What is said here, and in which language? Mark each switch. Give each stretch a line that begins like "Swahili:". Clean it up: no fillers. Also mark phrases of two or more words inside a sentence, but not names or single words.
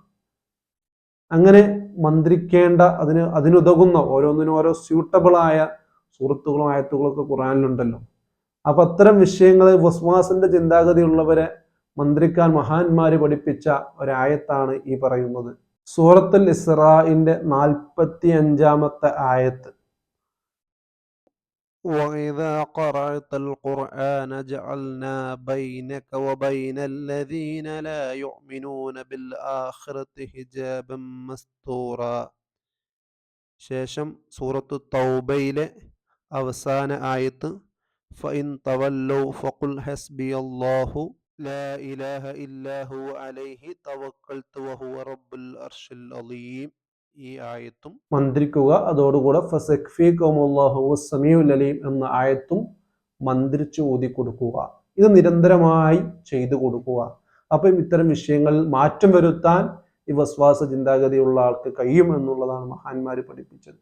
Malayalam: അങ്ങനെ മന്ത്രിക്കേണ്ട, അതിനുതകുന്ന ഓരോന്നിനും ഓരോ സ്യൂട്ടബിളായ സൂറത്തുകളും ആയത്തുകളും ഒക്കെ ഖുർആനിലുണ്ടല്ലോ. അപ്പൊ അത്തരം വിഷയങ്ങൾ, വസ്വാസിന്റെ ചിന്താഗതി ഉള്ളവരെ മന്ത്രിക്കാൻ മഹാന്മാര് പഠിപ്പിച്ച ഒരായത്താണ് ഈ പറയുന്നത്. സൂറത്തുൽ ഇസ്രാഇന്റെ 45-ാമത്തെ ആയത്ത്.
Arabic: وَإِذَا قَرَأْتَ الْقُرْآنَ جَعَلْنَا بَيْنَكَ وَبَيْنَ الَّذِينَ لَا يُؤْمِنُونَ بِالْآخِرَةِ حِجَابًا مَسْتُورًا.
Malayalam: ശേഷം സൂറത്തു തൗബയിലെ അവസാന ആയത്ത്
Arabic: فَإِن تَوَلَّوْا فَقُلْ حَسْبِيَ اللَّهُ لَا إِلَهَ إِلَّا هُوَ عَلَيْهِ تَوَكَّلْتُ وَهُوَ رَبُّ الْعَرْشِ الْعَظِيمِ
Malayalam: ഈ ആയത്തും മന്ത്രിക്കുക. അതോടുകൂടെ
Arabic: فسيكفيكهم الله والسميع العليم
Malayalam: എന്ന ആയത്തും മന്ത്രിച്ച് ഓതി കൊടുക്കുക. ഇത് നിരന്തരമായി ചെയ്തു കൊടുക്കുക. അപ്പം ഇത്തരം വിഷയങ്ങളിൽ മാറ്റം വരുത്താൻ ഈ വസ്വാസ ചിന്താഗതിയുള്ള ആൾക്ക് കഴിയും എന്നുള്ളതാണ് മഹാന്മാർ പഠിപ്പിച്ചത്.